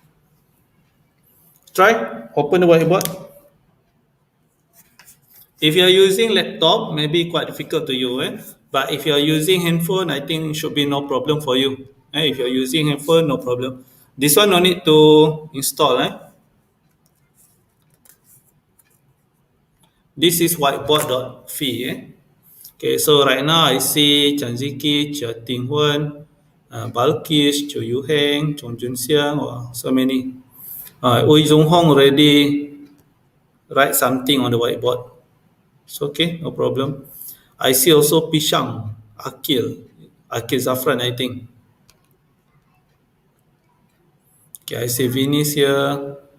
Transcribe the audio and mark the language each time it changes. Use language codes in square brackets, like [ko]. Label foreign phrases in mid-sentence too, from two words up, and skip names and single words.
[en] Try open the whiteboard. If you are using laptop, maybe quite difficult to you, but if you are using handphone, I think it should be no problem for you. If you are using handphone, no problem. This one no need to install. This is whiteboard.fi. Okay, so right now I see Chanziki, Chia Ting Huan, Balkis, Chu Yu Heng, Chong Jun Xiang, so many. Ui Zhong Hong already write something on the whiteboard. It's okay, no problem. I see also Pishang, Akil Zafran, I think. Okay, I see Vinis here.